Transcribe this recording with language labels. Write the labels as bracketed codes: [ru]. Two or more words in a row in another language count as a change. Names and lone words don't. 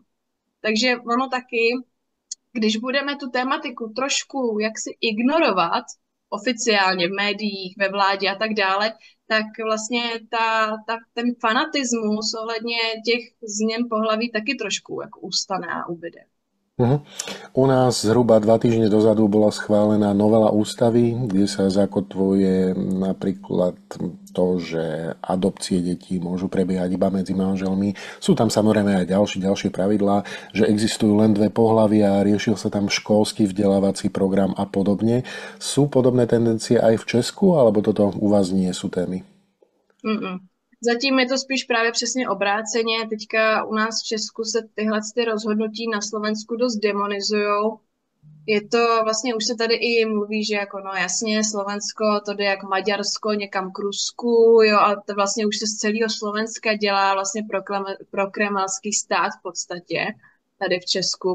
[cs] Takže ono taky, když budeme tu tématiku trošku jaksi ignorovat, oficiálně v médiích, ve vládě a tak dále, tak vlastně ten fanatismus ohledně těch změn pohlaví taky trošku jako ustane a ubyde. Uh-huh. [sk] U nás zhruba 2 týždne dozadu bola schválená novela ústavy, kde sa zakotvuje napríklad to, že adopcie detí môžu prebiehať iba medzi manželmi. Sú tam samozrejme aj ďalšie pravidlá, že existujú len 2 pohlavia, riešil sa tam školský vzdelávací program a podobne. Sú podobné tendencie aj v Česku, alebo toto u vás nie sú témy? Mm-mm. [cs] Zatím je to spíš právě přesně obráceně. Teďka u nás v Česku se tyhle ty rozhodnutí na Slovensku dost demonizujou. Je to vlastně, už se tady i mluví, že jako no jasně, Slovensko, to jde jak Maďarsko někam k Rusku, jo, a to vlastně už se z celého Slovenska dělá vlastně pro kremelský stát v podstatě tady v Česku.